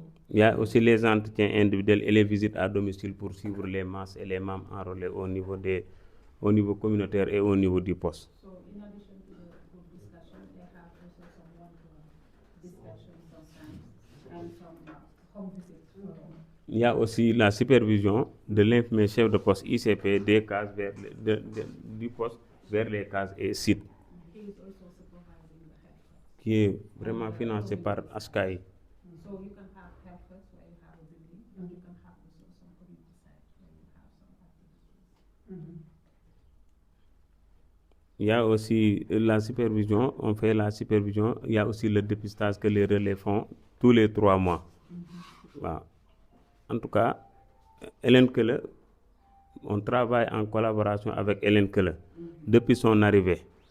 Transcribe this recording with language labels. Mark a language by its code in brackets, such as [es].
[fr] Il y a aussi les entretiens individuels et les visites à domicile pour suivre les masses et les membres enrôlés au niveau communautaire et au niveau du poste. [en] So in addition to the group discussion, they have also some one-to-one discussion sometimes and some home visits. [fr] Il y a aussi la supervision de l'infirmier chef de poste ICP des cases du poste vers les cases et sites, [en] He is also supervising the head first. [fr] qui est vraiment financé par ASCAI. [en] So you can have head first where you have a building, and you can have also some community sites where you have some activities. [fr] Il y a aussi la supervision, on fait la supervision, il y a aussi le dépistage que les relais font tous les 3 mois. Voilà. En tout cas, Hélène Keller, on travaille en collaboration avec Hélène Keller depuis son arrivée.